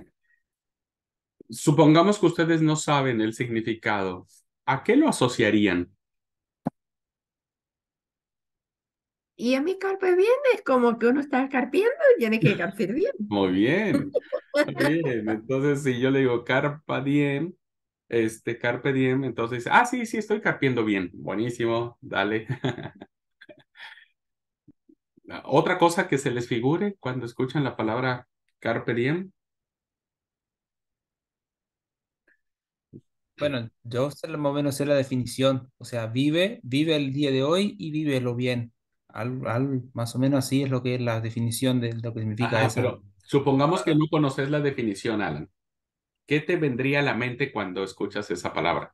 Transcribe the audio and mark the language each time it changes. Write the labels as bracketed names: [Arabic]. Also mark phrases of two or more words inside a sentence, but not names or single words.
[Spanish] Supongamos que ustedes no saben el significado. ¿A qué lo asociarían? Y a mí carpe bien es como que uno está carpiendo y tiene que carpir bien. Muy bien, muy bien. Entonces, si yo le digo [Latin] carpe diem, [Spanish] entonces dice, sí, sí, estoy carpiendo bien. Buenísimo, dale. Otra cosa que se les figure cuando escuchan la palabra [Latin] carpe diem. [Spanish] Bueno, yo más o menos sé la definición, o sea, vive el día de hoy y vívelo bien. Más o menos así es lo que es la definición de lo que significa Ajá, esa pero supongamos que palabra. no conoces la definición, Alan. ¿Qué te vendría a la mente cuando escuchas esa palabra?